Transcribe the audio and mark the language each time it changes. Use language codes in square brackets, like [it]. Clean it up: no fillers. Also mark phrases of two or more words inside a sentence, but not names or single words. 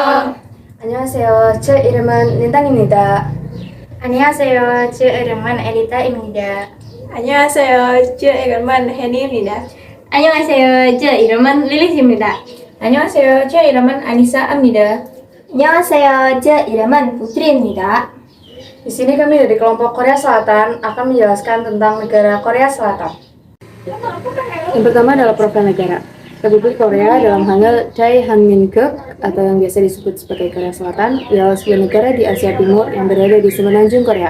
[ko] 안녕하세요. 제 이름은 린단입니다. 안녕하세요. 제 이름은 엘리타입니다. 안녕하세요. 제 이름은 혜니입니다. 안녕하세요. 제 이름은 릴리스입니다. 안녕하세요. 제 이름은 아니사입니다. 안녕하세요. 제 이름은 부트리입니다. [id] Di sini kami dari kelompok Korea Selatan akan menjelaskan tentang negara Korea Selatan. Yang pertama adalah profil negara. Republik Korea dalam hal Daehanminggeuk atau yang biasa disebut sebagai Korea Selatan ialah sebuah negara di Asia Timur yang berada di semenanjung Korea.